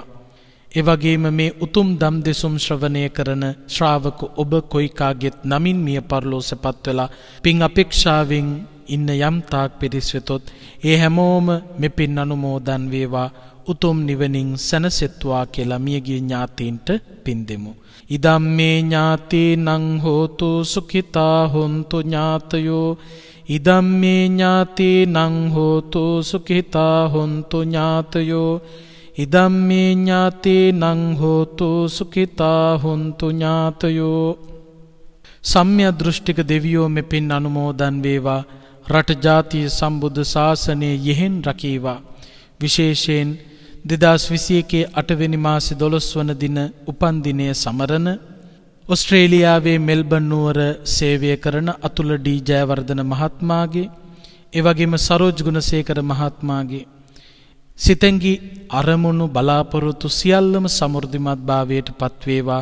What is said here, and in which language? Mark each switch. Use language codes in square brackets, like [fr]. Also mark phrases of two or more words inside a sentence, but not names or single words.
[si] ඒ වගේම මේ උතුම් දම් දෙසුම් ශ්‍රවණය කරන ශ්‍රාවක ඔබ කොයිකාගෙත් නමින් මිය පරලෝ සැපත් වෙලා පින් අපේක්ෂාවෙන් ඉන්න යම් තාක් පිරිස් වෙතොත් ඒ හැමෝම මේ පින් අනුමෝදන් වේවා. උතුම් නිවනින් සැනසෙත්වා කියලා මියගිය ඥාතීන්ට පින් දෙමු. [pi] ඉදම්මේ ඥාතීනං හෝතු සුඛිතා හොන්තු ඥාතයෝ ඉදම්මේ ඥාතීනං හෝතු සුඛිතා හොන්තු ඥාතයෝ ඉදම්මේ ඥාතීනං හෝතු සුඛිතා හොන්තු ඥාතයෝ. [si] සම්්‍ය දෘෂ්ටික දෙවියෝ මේ පින් අනුමෝදන් වේවා. රට ජාතිය සම්බුද්ධ ශාසනය යෙහෙන් රකීවා. විශේෂයෙන් 2021 8 වෙනි මාසේ 12 වන දින උපන් දිනය සමරන ඔස්ට්‍රේලියාවේ මෙල්බන් නුවර සේවය කරන අතුල ඩී ජයවර්ධන මහත්මයාගේ එවැගේම සරෝජ් ගුණසේකර මහත්මයාගේ සිතෙන්ගි අරමුණු බලාපොරොත්තු සියල්ලම සමෘද්ධිමත් භාවයට පත්වේවා.